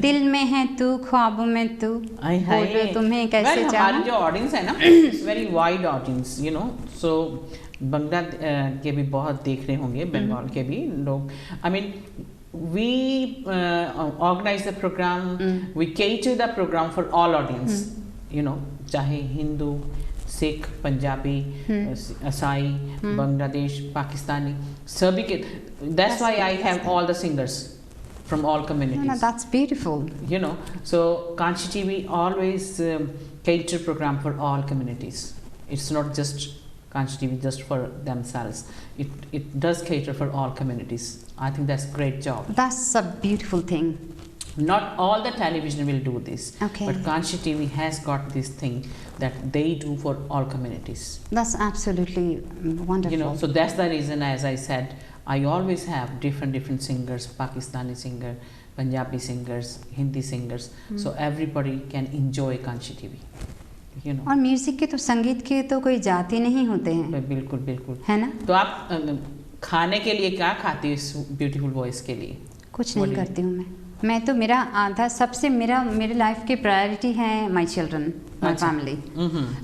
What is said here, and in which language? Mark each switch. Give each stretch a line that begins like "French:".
Hindi: दिल में है तू, ख्वाबों में तू, बोलो तुम्हें कैसे चाहूं। हमारी जो ऑडियंस है ना,
English: it's very wide audience, you know,
Hindi: सो बंगला के भी बहुत देख रहे होंगे, बंगाल के भी लोग।
English: I mean we organize the program, we cater the program for all audience, you know,
Hindi: चाहे हिंदू, सिख, पंजाबी, असाई, बांग्लादेश, पाकिस्तानी, सभी के।
English: That's why I have all the singers from all communities. No, that's beautiful. You know, so Kanchi TV always cater program for all communities. It's not just Kanchi TV just for themselves. It does cater for all communities. I think that's a great job. That's a beautiful thing. Not all the television will do this, okay, but Kanchi TV has got this thing that they do for all communities. That's absolutely wonderful. You know, so that's the reason, as I said, I always have different singers, Pakistani singer, Punjabi singers, Hindi singers, so everybody can enjoy Kanchi TV. You know.
Hindi: और music के तो, संगीत के तो कोई जाति नहीं होते हैं। बिल्कुल बिल्कुल, है ना। तो आप खाने के लिए क्या खाती हो इस ब्यूटीफुल वॉइस के लिए? कुछ नहीं करती हूँ मैं तो, मेरा आधा सबसे मेरे लाइफ की प्रायोरिटी है
English: My children, my family.